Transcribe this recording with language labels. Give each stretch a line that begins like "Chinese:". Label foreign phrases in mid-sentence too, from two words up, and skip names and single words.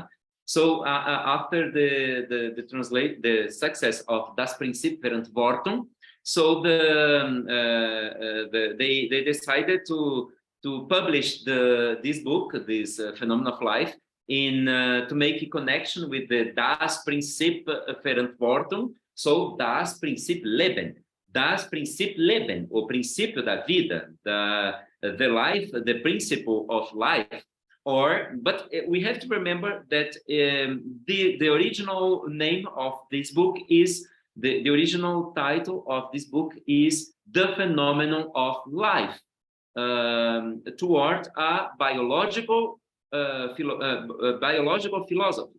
English: So after the success of Das Prinzip Verantwortung, so they decided to publish this book, this Phenomenon of Life, to make a connection with the Das Prinzip Verantwortung. So Das Prinzip Leben. Das Prinzip Leben,
Portuguese: o princípio da vida,
English: the life, the principle of life. But we have to remember that the original name of this book is, the original title of this book is The Phenomenon of Life, toward a biological philosophy.